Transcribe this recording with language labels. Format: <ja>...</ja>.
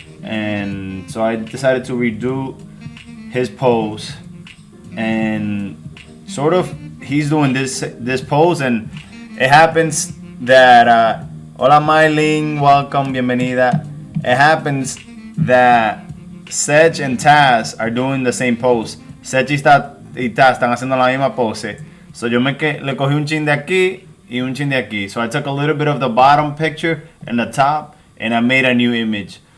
<en>And so I decided to redo his pose, and sort of he's doing this pose, and it happens that</en> <es>hola Mylene,</es> <en>welcome,</en> <es>bienvenida.</es> <en>It happens that Sedge and Taz are doing the same pose.</en> <es>Sedge y Taz están haciendo la misma pose. So yo le cogí un chin de aquí y un chin de aquí.</es> <en>So I took a little bit of the bottom picture and the top, and I made a new image.</en>